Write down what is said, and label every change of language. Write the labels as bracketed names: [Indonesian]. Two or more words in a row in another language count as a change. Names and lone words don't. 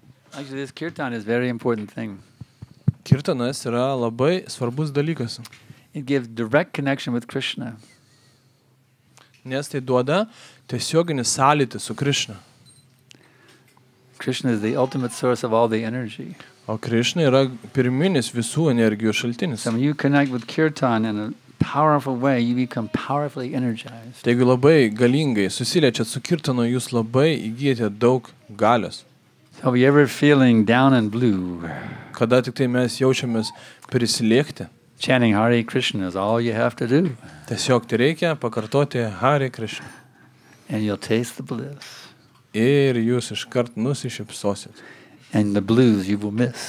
[English] Actually, this kirtan is a very important thing. [Lithuanian] Kirtanas yra labai svarbus dalykas, [English] It gives direct connection with Krishna. [Lithuanian] nes tai duoda tiesioginį sąlytį su Krišna. [English] Krishna is the ultimate source of all the energy. [Lithuanian] O Krišna yra pirminis visų energijos šaltinis. [English] So when you connect with kirtan in a powerful way, you become powerfully energized. [Lithuanian] Taigi labai galingai susiliečiat su kirtanu, jūs labai įgyjate daug galios. [English] So if you're ever feeling down and blue, [Lithuanian] Kada tik tai mes jaučiamės prislėgti, [English] chanting Hare Krishna is all you have to do, [Lithuanian] tiesiog tai reikia pakartoti Hare Krishna. [English] and you'll taste the bliss. [Lithuanian] Ir jūs iškart nusišypsosit. [English] And the blues you will miss.